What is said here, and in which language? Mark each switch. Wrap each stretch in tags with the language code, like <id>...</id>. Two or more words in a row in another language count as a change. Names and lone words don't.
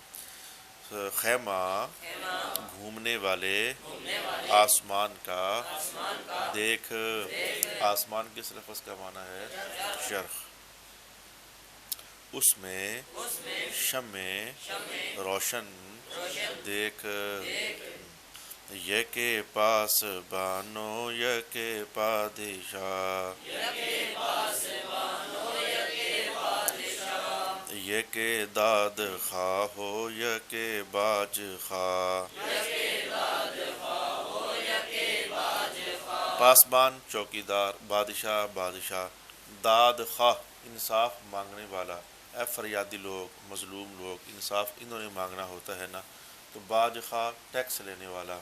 <ur>خیمہ گھومنے والے آسمان کا دیکھ، آسمان کس لفظ کا معنی ہے؟ چرخ، اس میں شمع روشن دیکھ،</ur> <fa>یک پاس بانو یک پادشاہ، یک داد خواہ ہو یک باج خواہ،</fa> <ur>پاسبان چوکیدار، بادشاہ بادشاہ، داد خواہ انصاف مانگنے والا، اے فریادی لوگ، مظلوم لوگ، انصاف انہوں نے مانگنا ہوتا ہے نا، تو باج خواہ ٹیکس لینے والا۔</ur>